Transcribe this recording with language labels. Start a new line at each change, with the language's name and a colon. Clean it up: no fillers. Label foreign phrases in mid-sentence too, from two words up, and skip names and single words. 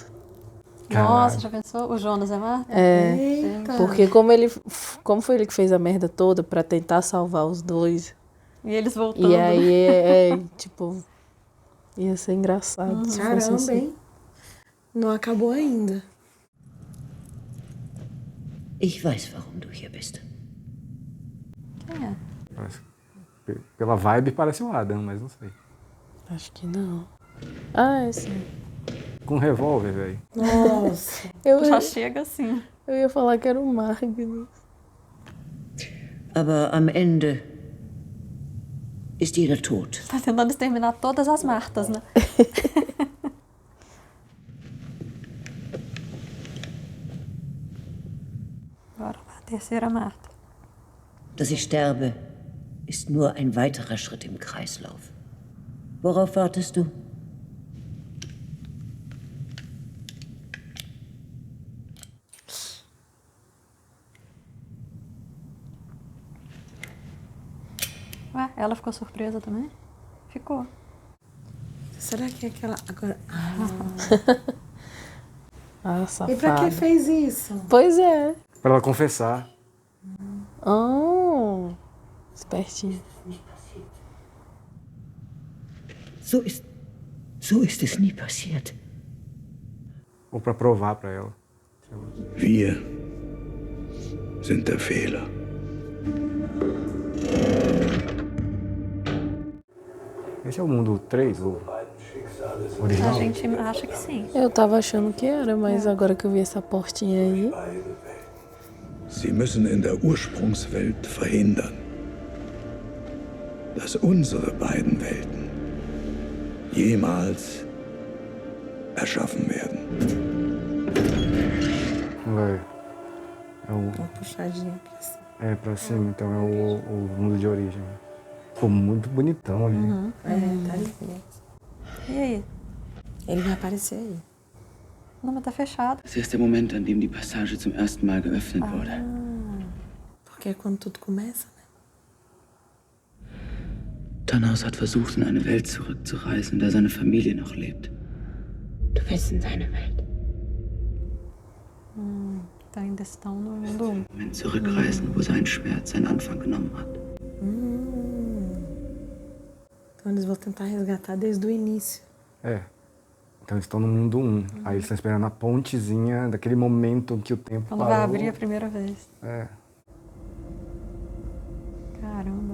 Portuguese: Nossa, já pensou? O Jonas é Marta? Eita. Porque como foi ele que fez a merda toda pra tentar salvar os 2. E eles voltando. E aí tipo, ia ser engraçado. Se fosse Caramba, assim. hein? Não acabou ainda.
German: Ich weiß, warum du hier bist.
Portuguese: Quem é? Pela vibe parece o Adam, mas não sei. Acho que não. Ah, é sim. Com um revólver, velho. Nossa. Já chega assim. Eu ia falar que era o Magnus.
German: Aber am Ende ist jeder tot.
Portuguese: Tá tentando exterminar todas as Martas, né? Agora a terceira Marta.
German: Dass ich sterbe, ist nur ein weiterer Schritt im Kreislauf. Worauf wartest du?
Portuguese: Ué, ela ficou surpresa também? Ficou. Será que é aquela... Agora... Ah, E safada. pra que fez isso? Pois é. Pra ela confessar. Oh, espertinho.
German: So So ist es nie passiert.
Portuguese: Ou pra provar pra ela.
German: Wir sind der Fehler.
Portuguese: Esse é o mundo 3, ou A original? gente acha que sim. Eu tava achando que era, mas agora que eu vi essa portinha aí.
German: Sie müssen in der Ursprungswelt verhindern, dass unsere beiden Welten jemals erschaffen werden.
Portuguese: Vai. É o... Uma puxadinha pra cima. É, pra cima, então é o mundo de origem. Pô, muito bonitão ali. Tá ali. E aí? Ele vai aparecer aí. Não, mas tá fechado.
German: Das ist der Moment, an dem die Passage zum ersten Mal geöffnet wurde.
Portuguese: Porque é quando tudo começa, né?
German: Tannhaus hat versucht, in eine Welt zurückzureisen, in der seine Familie noch lebt. Du willst in seine Welt.
Portuguese: Então ainda estão no mundo 1.
German: Moment zurückreisen, wo sein Schmerz seinen Anfang genommen hat.
Portuguese: Então eles vão tentar resgatar desde o início. É. Então eles estão no mundo 1. Aí eles estão esperando a pontezinha daquele momento que o tempo Quando parou. vai abrir a primeira vez. É. Caramba.